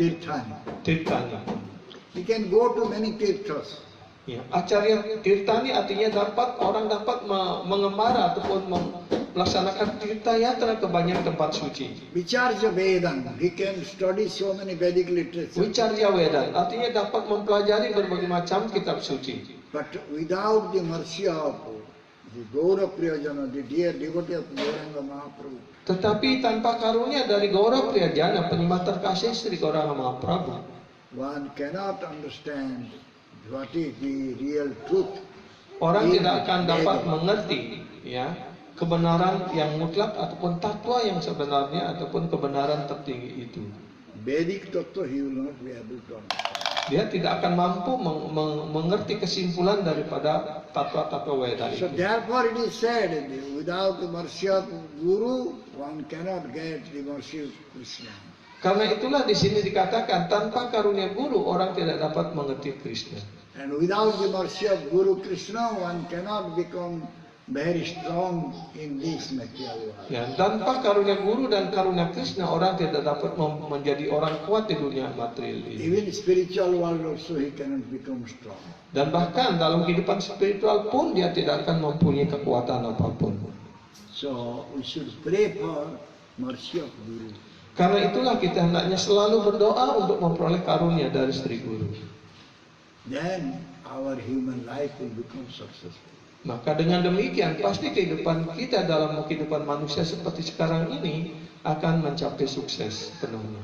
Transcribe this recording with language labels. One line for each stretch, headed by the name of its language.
Sanskrit: Tirthani. Tirtani.
English: We can go to many tirthas.
Indonesian: Ya,
Sanskrit: Acarya Tirtani
Indonesian: artinya orang dapat mengembara ataupun melaksanakan tirtayatra ke banyak tempat suci.
Sanskrit: Vicharya Vedam,
English: he can study so many Vedic literature.
Sanskrit: Wicarya Vedan
Indonesian: artinya dapat mempelajari berbagai macam kitab suci.
English: But without the mercy of the Gaura Priyajana, the dear devotee of Gauranga Mahaprabhu,
Indonesian: Tetapi tanpa karunia dari Gaura Priyajana, penyembah terkasih Sri Gauranga Mahaprabhu,
English: one cannot understand what is the real truth.
Indonesian: orang
English: in
Indonesian: tidak akan dapat
English: Veda.
Indonesian: mengerti ya kebenaran yang mutlak ataupun tatwa yang sebenarnya ataupun kebenaran tertinggi itu.
English: Vedic tattva he will not be able to understand.
Indonesian: Dia tidak akan mampu mengerti kesimpulan daripada tatwa-tatwa Weda
English: So
Indonesian: itu.
English: therefore it is said, without the mercy of Guru, one cannot get the mercy of Krishna.
Indonesian: Karena itulah di sini dikatakan tanpa karunia guru orang tidak dapat mengerti Krishna.
English: And without the mercy of Guru Krishna, one cannot become very strong in this material world.
Indonesian: Ya, tanpa karunia guru dan karunia Krishna orang tidak dapat menjadi orang kuat di dunia material ini.
English: Even spiritual world also he cannot become strong.
Indonesian: Dan bahkan dalam kehidupan spiritual pun dia tidak akan mempunyai kekuatan apapun.
English: So we should pray for mercy of Guru.
Indonesian: Karena itulah kita hendaknya selalu berdoa untuk memperoleh karunia dari Sri Guru.
English: Then our human life will become successful.
Indonesian: Maka dengan demikian pasti kehidupan kita dalam kehidupan manusia seperti sekarang ini akan mencapai sukses penuhnya.